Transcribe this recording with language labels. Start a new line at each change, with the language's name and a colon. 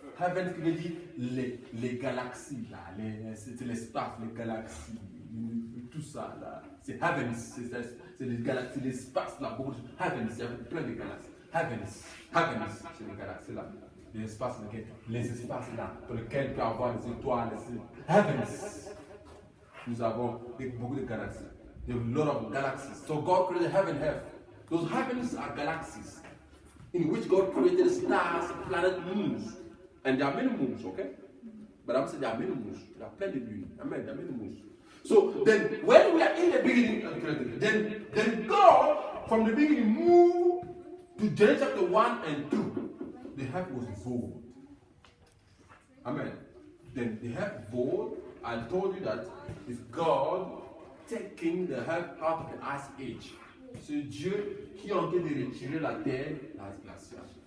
French: Heavens qui veut dire les galaxies là, c'est l'espace, les galaxies, tout ça là. C'est heavens, c'est les galaxies, l'espace là, beaucoup de heavens, il y a plein de galaxies. Heavens, c'est les galaxies là. Les espaces là, dans lesquels il peut y avoir les étoiles, heavens. Nous avons beaucoup de galaxies.
English: There are a lot of galaxies. So God created heaven, earth. Those heavens are galaxies in which God created stars, planets, moons. And there are many moons, okay? But I'm saying there are many moons. There are plenty of moons. Amen. There are many moons. So then, when we are in the beginning, then God, from the beginning, moved to Genesis chapter 1 and 2. The earth was void. Amen. Then the earth void, I told you that is God taking the earth out of the ice age.
French: C'est Dieu qui est en train de retirer la terre, l'âge glacial.